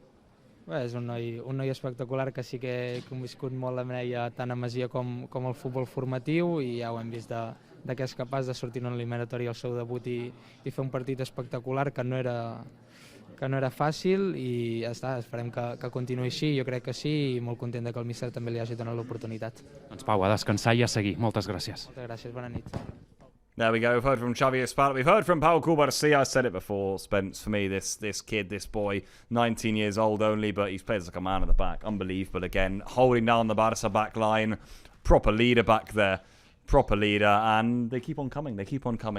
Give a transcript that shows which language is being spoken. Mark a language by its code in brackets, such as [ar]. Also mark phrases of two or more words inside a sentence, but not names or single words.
[ca] Bé, és un noi espectacular que sí que he conviscut molt amb ell tant a Masia com el futbol formatiu i ja ho hem vist que és capaç de sortir en una eliminatòria al seu debut i fer un partit espectacular que no era fàcil i ja està, esperem que continuï així, jo crec que sí i molt content que el míster també li hagi donat l'oportunitat. Doncs Pau, a descansar i a seguir. Moltes gràcies. Moltes gràcies, bona nit. [en] There we go. We've heard from Xavi Esparza. We've heard from Pau Cubarsí. I said it before, Spence. For me, this kid, this boy, 19 years old only, but he's played like a man at the back. Unbelievable again. Holding down the Barça back line. Proper leader back there. Proper leader. And they keep on coming. They keep on coming.